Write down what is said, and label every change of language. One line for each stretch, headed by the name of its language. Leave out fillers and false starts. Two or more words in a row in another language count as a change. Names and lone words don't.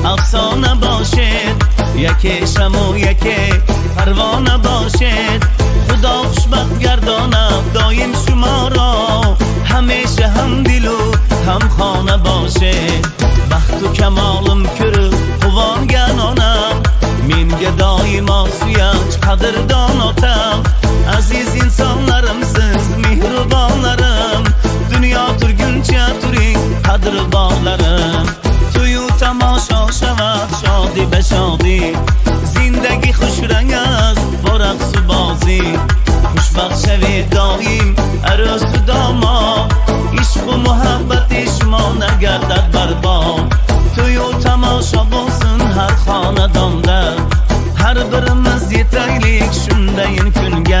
Persian: افسانه باشد، یکی شمع و یکی پروانه باشد. خدا خوشبخت گردانم دایم شما را، همیشه هم دل و هم خانه باشد.
Uzbek: baxt-u kamolim körüp quvongan onam, menga doimo suyanch qadrdon otam. Aziz insonlarimsiz mehribonlarim, dunyo turguncha turing qadrdonlarim.
Persian: تویو تماشا شود شادی به شادی، زندگی خوشرنگ است با رقص و بازی. خوشبخت شوید دایم عروس و داماد، عشق و محبت شما نگردد برباد.
Uzbek: to'y-u tomosha bo'lsin har xonadonda, har birimiz yetaylik shundayin kunga.